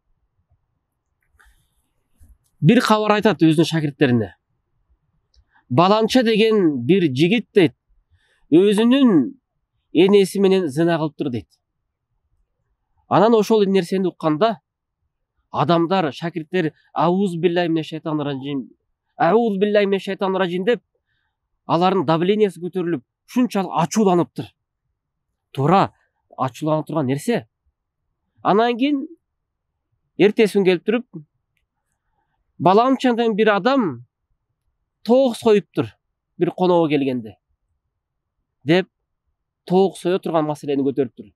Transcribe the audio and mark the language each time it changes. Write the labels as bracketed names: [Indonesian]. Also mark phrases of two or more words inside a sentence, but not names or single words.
[Kyrgyz] Бир кабар айтат өзүнүн шакирттерине. Баланча деген бир жигит дейт, өзүнүн энеси менен зына кылыптыр дейт. Анан ошол нерсени укканда адамдар, шакирттер [Arabic] أعوذ بالله من الشيطان الرجيم [Kyrgyz] деп алардын давлениясы көтөрүлүп, ушунчалык ачууланыптыр. Туура ачууланып турган нерсе. Анан кийин эртеси күн келип туруп, баламчадан бир адам тоок союптур бир коного келгенде деп тоок сое турган маселени көтөрүптүр.